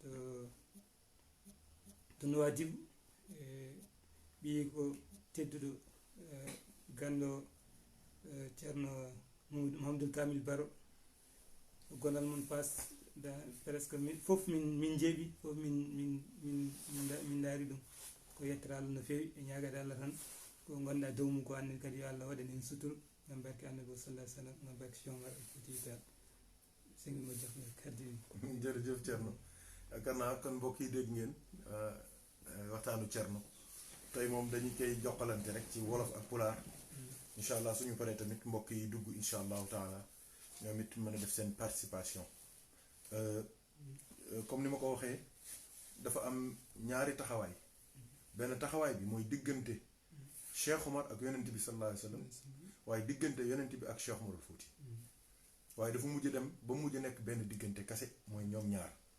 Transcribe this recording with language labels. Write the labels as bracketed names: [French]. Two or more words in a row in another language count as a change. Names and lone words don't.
[Fula] to Nouadhibou ɓi ko tedduɗo gando ceerno Mamadou Kamil Baro gonal mon Fass presque fof min jeeɓi fof min daari ɗum ko yettere Allah no fewi e ñagade Allah tan ko gonɗa dow mum ko annen kadi yo Allah waɗan en suturu ngam barke annabi [Arabic] صلى الله عليه وسلم [Fula] ngam barke Cheikh Oumar Foutiyou Tall [Wolof] sëñ bi ma jox la kàddu yi. jërëjëf Thierno yaakaar naa kon mbokk yi dégg ngeen waxtaanu Thierno tey moom dañu koy jokkalante rek ci wolof ak pulaar [Arabic] إن شاء الله [Wolof] suñu paree tamit mbokk yi dugg [Arabic] إن شاء الله تعالى [Wolof] ñoom it mën a def seen participation comme ni ma ko waxee dafa am ñaari taxawaay benn taxawaay bi mooy diggante Cheikh Oumar ak yonent bi [Arabic] صلى الله عليه وسلم [Wolof] waaye diggante yonent bi ak Cheikh Oumar Fouti waaye dafa mujj dem ba mujj nekk benn diggante kase mooy ñoom ñaar